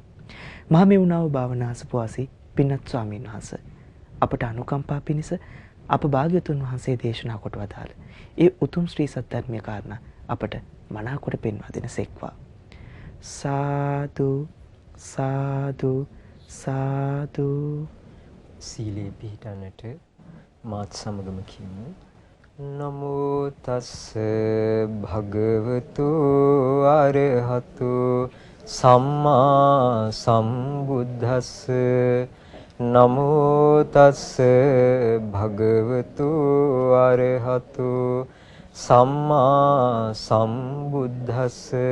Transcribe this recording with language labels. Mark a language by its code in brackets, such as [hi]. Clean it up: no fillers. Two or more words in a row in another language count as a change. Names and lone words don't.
[si] මහමෙවුනාව භාවනාසපවාසී පින්වත් ස්වාමීන් වහන්සේ අපට අනුකම්පා පිණිස අප භාග්‍යවතුන් වහන්සේ දේශනා කොට වදාළ ඒ උතුම් ශ්‍රී සද්ධර්මීය කාරණා අපට මනාකොට පෙන්වා දෙන සෙක්වා. සාදු සාදු සාදු. සීලේ පිහිටන්නට මාත් සමගම කියමු. [pi] නමෝ තස්ස භගවතු අරහතු සම්මා සම්බුද්දස්ස. නමෝ තස්ස භගවතු අරහතු සම්මා සම්බුද්දස්ස.